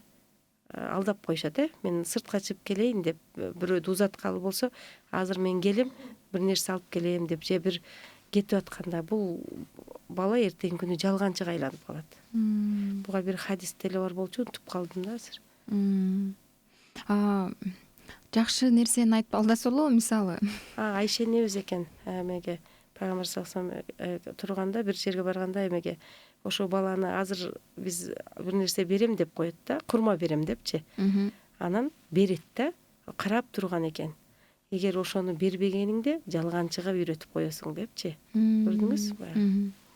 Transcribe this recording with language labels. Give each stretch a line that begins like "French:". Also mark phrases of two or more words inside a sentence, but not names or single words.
Kyrgyz: Алдап коюшат, мен сыртка чыгып келейин деп бирөөдү узаткалы болсо, азыр мен келем, бир нерсе алып келем деп же бир кетип атканда, бул бала эртеңки күнү жалганчыга айланып калат. Буга бир хадис деле бар болчу, унутуп калдым да азыр. Жакшы нерсени айтып алдасоло, мисалы. Айша энебиз экен, эмеге пайгамбар
Arabic: صلى الله عليه وسلم
Kyrgyz: турганда, бир жерге барганда эмеге ошо баланы азыр биз бир нерсе берем деп коет да, курма берем депчи. Анан берет да, карап турган экен. Эгер ошону бербегениңде жалганчыга үйрөтүп коесуң депчи. Көрдүңүзбү?